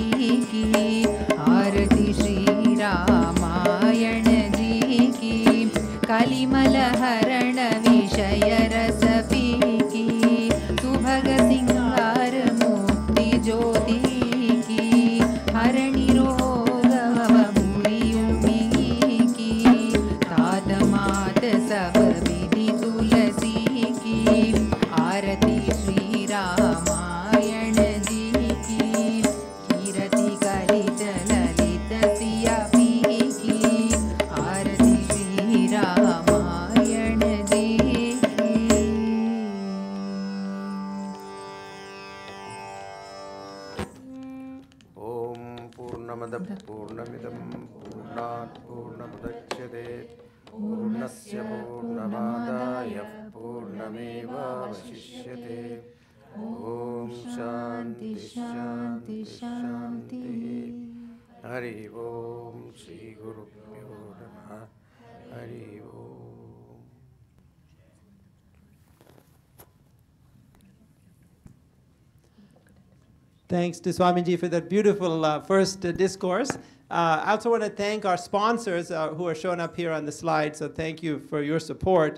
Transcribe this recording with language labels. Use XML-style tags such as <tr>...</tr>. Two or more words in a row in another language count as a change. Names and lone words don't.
<hi>की आरती श्री रामायण जी की कलिमल हरण विषय रस पी की सुभग सिंगार मुक्ति ज्योति की हरणि रोग भूरि उमि की तात मात सब विधि तुलसी की आरती श्री रामायण जी की कीरति कलित ललित सिया पी की आरती श्री रामायण जी की</hi> <sa>ॐ पूर्णमदः पूर्णमिदं पूर्णात् पूर्णमुदच्यते पूर्णस्य पूर्णमादाय पूर्णमेवावशिष्यते ॐ शान्ति शान्ति शान्तिः हरि ओम श्री गुरुभ्यो नमः हरि ओम</sa> <en>Thanks to Swamiji for that beautiful first discourse. I also want to thank our sponsors who are shown up here on the slide, so thank you for your support.</en>